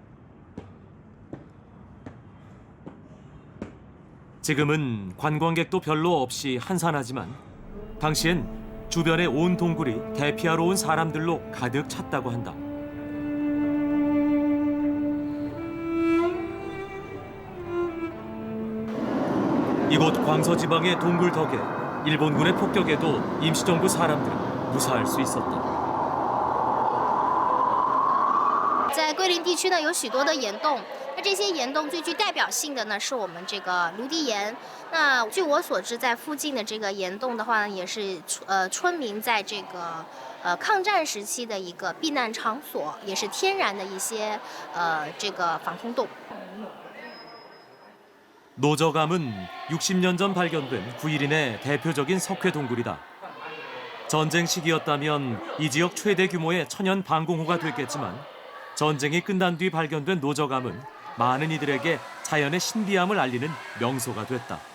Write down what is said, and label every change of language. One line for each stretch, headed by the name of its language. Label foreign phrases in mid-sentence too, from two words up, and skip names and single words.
Korean: 지금은 관광객도 별로 없이 한산하지만 당시엔 주변의 온 동굴이 대피하러 온 사람들로 가득 찼다고 한다. 이곳 광서지방의 동굴 덕에 일본군의 폭격에도 임시정부 사람들은 무사할 수 있었다.
Chinese: 在桂林地区呢，有许多的岩洞。那这些岩洞最具代表性的呢，是我们这个卢迪岩。那据我所知，在附近的这个岩洞的话呢，也是村民在这个抗战时期的一个避难场所，也是天然的一些这个防空洞。
Korean: 노저감은 60년 전 발견된 구일인의 대표적인 석회 동굴이다. 전쟁 시기였다면 이 지역 최대 규모의 천연 방공호가 됐겠지만 전쟁이 끝난 뒤 발견된 노저감은 많은 이들에게 자연의 신비함을 알리는 명소가 됐다.